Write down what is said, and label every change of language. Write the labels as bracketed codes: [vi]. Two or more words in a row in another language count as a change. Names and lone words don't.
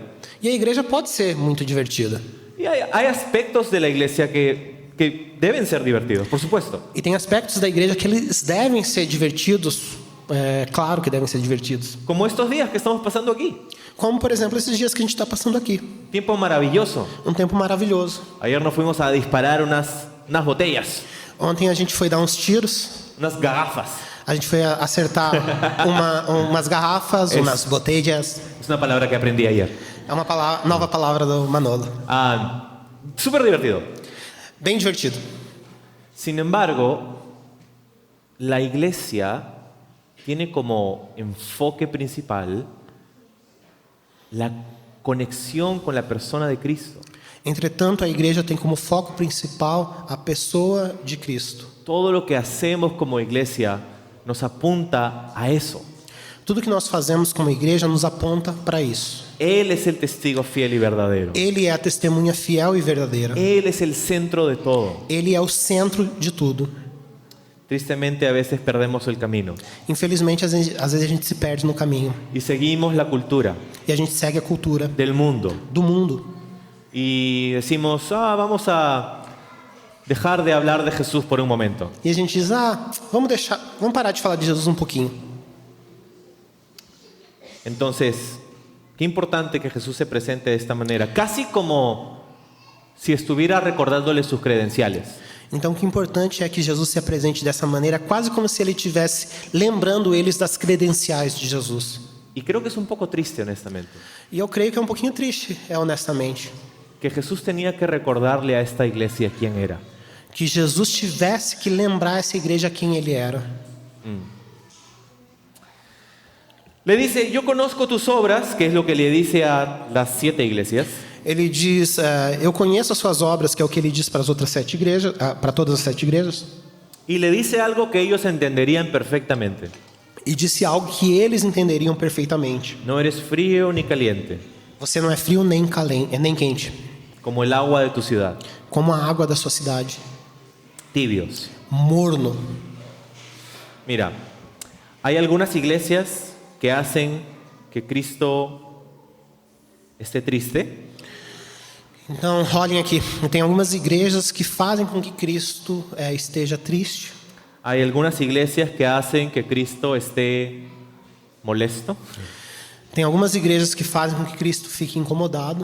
[pt] E a igreja pode ser muito divertida. [es] Y hay aspectos de la iglesia que deben ser divertidos, por supuesto. [pt] E tem aspectos da igreja que eles devem ser divertidos, claro que devem ser divertidos. [es] Como estos días que estamos pasando aquí. [pt] Como, por exemplo, esses dias que a gente está passando aqui. [es] Tiempo maravilloso. [pt] Um tempo maravilhoso. [es] Ayer nos fuimos a disparar unas botellas, [pt] Ontem a gente foi dar uns tiros, [es] unas garrafas. [pt] a gente foi acertar umas garrafas, umas botellas. [es] Es una palabra que aprendí ayer. [pt] É uma nova palavra do Manolo. [es] Súper divertido. [pt] Bem divertido. [es] Sin embargo, la iglesia tiene como enfoque principal la conexión con la persona de Cristo. [pt] Entretanto, a igreja tem como foco principal a pessoa de Cristo. [es] Todo lo que hacemos como iglesia nos apunta a eso. [pt] Tudo que nós fazemos como igreja nos aponta para isso. [es] Él es el testigo fiel y verdadero. [pt] Ele é a testemunha fiel e verdadeira. [es] Él es el centro de todo. [pt] Ele é o centro de tudo. [es] Tristemente a veces perdemos el camino [pt] Infelizmente, às vezes a gente se perde no caminho. [es] y seguimos la cultura [pt] E a gente segue a cultura [es] del mundo [pt] do mundo. [es] y decimos, vamos a dejar de hablar de Jesús por un momento. [pt] E a gente diz, vamos parar de falar de Jesus um pouquinho. [es] Entonces, qué importante que Jesús se presente de esta manera, casi como si estuviera recordándole sus credenciales. [pt] Então, o que é importante é que Jesus se apresente dessa maneira, quase como se ele estivesse lembrando eles das credenciais de Jesus. [es] Y creo que es un poco triste, honestamente, [pt] E eu creio que é um pouquinho triste, honestamente, [es] que Jesús tenía que recordarle a esta iglesia quién era. [pt] que Jesus tivesse que lembrar a essa igreja quem ele era. [es] Le dice, yo conozco tus obras, que es lo que le dice a las 7 iglesias. [pt] Ele diz, eu conheço as suas obras, que é o que ele diz para as outras 7 igrejas, para todas as 7 igrejas. [es] Y le dice algo que ellos entenderían perfectamente. [pt] E disse algo que eles entenderiam perfeitamente. [es] No eres frío ni caliente, [pt] Você não é frio nem quente, [es] como el agua de tu ciudad. [pt] como a água da sua cidade. [es] Tibios. [pt] Morno. [es] Mira, hay algunas iglesias que hacen que Cristo esté triste. [pt] Então, olhem aqui. Tem algumas igrejas que fazem com que Cristo esteja triste. [es] Hay algunas iglesias que hacen que Cristo esté molesto. [pt] Tem algumas igrejas que fazem com que Cristo fique incomodado.